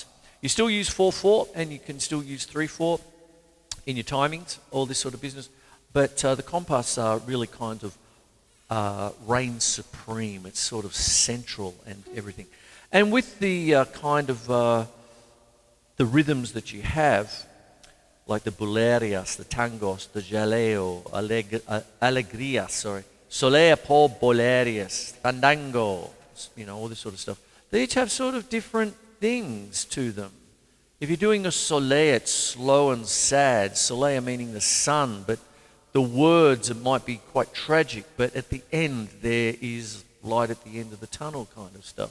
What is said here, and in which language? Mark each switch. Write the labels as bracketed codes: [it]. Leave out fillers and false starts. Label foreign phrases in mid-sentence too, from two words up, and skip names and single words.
[en] You still use 4/4, and you can still use 3/4 in your timings, all this sort of business. But the compás really kind of reigns supreme. It's sort of central and everything. And with the kind of the rhythms that you have, like the bulerias, the tangos, the jaleo, alegrias, [es] solea por bolerias, [en] fandango, you know, all this sort of stuff. They each have sort of different things to them. If you're doing a solea, it's slow and sad. Solea meaning the sun, but the words, it might be quite tragic, but at the end there is light at the end of the tunnel kind of stuff.